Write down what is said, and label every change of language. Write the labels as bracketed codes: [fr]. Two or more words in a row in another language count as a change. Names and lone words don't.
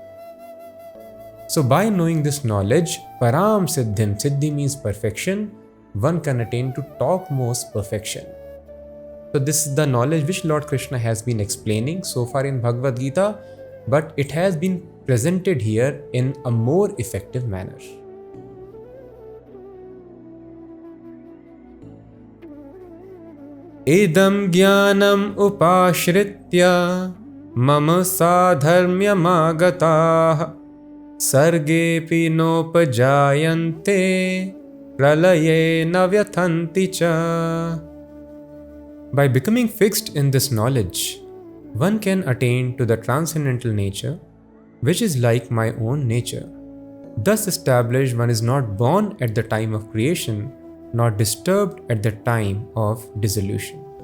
[en] So by knowing this knowledge, [sa] Param Siddhim, [en] Siddhi means perfection, one can attain to topmost perfection. So this is the knowledge which Lord Krishna has been explaining so far in Bhagavad Gita, but it has been presented here in a more effective manner. [sa] Idam jnanam upashritya mama sadharmyamagatah sargepi nopajayante pralaye navyathanti cha. [en] By becoming fixed in this knowledge, one can attain to the transcendental nature, which is like my own nature. Thus established, one is not born at the time of creation, not disturbed at the time of dissolution.